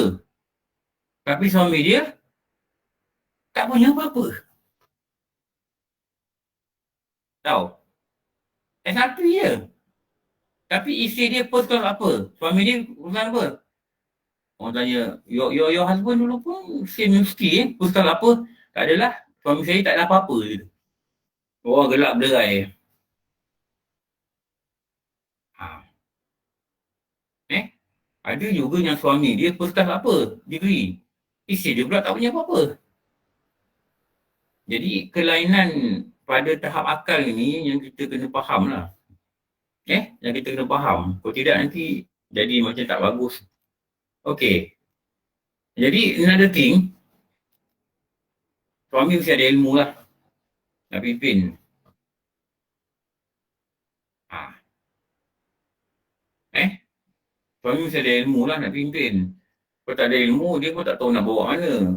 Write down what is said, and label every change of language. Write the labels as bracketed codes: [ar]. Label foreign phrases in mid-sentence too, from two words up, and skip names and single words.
[ms] Tapi suami dia tak punya apa-apa. Tahu? S1 je. Tapi isteri dia [en] first class [ms] apa? Suami dia [en] first class [ms] apa? Orang tanya, [en] your husband [ms] dulu pun [en] same university first class [ms] apa? Tak adalah. Suami saya tak ada apa-apa je. Orang gelap berai. Ada juga yang suami dia [en] first class [ms] apa? Degree. Isteri dia pula tak punya apa-apa. Jadi kelainan pada tahap akal ni yang kita kena faham lah. Yang kita kena faham. Kalau tidak nanti jadi macam tak bagus. Okay. Jadi [en] another thing, [ms] suami mesti ada ilmu lah. Nak pimpin. Suami mesti ada ilmu lah nak pimpin. Kalau tak ada ilmu, dia pun tak tahu nak bawa mana.